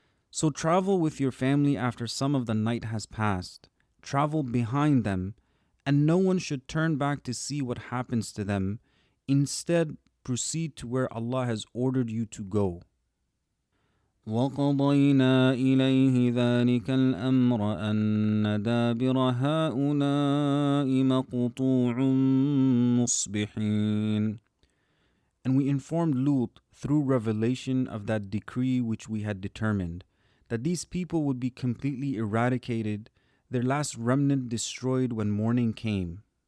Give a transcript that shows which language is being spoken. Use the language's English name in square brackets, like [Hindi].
[English] So travel with your family after some of the night has passed. Travel behind them, and no one should turn back to see what happens to them. Instead, proceed to where Allah has ordered you to go. [Arabic] وقضينا إليه ذلك الأمر أن دابر هؤلاء مقطوع مصبحين. [English] And we informed Lut through revelation of that decree which we had determined, that these people would be completely eradicated, their last remnant destroyed when morning came.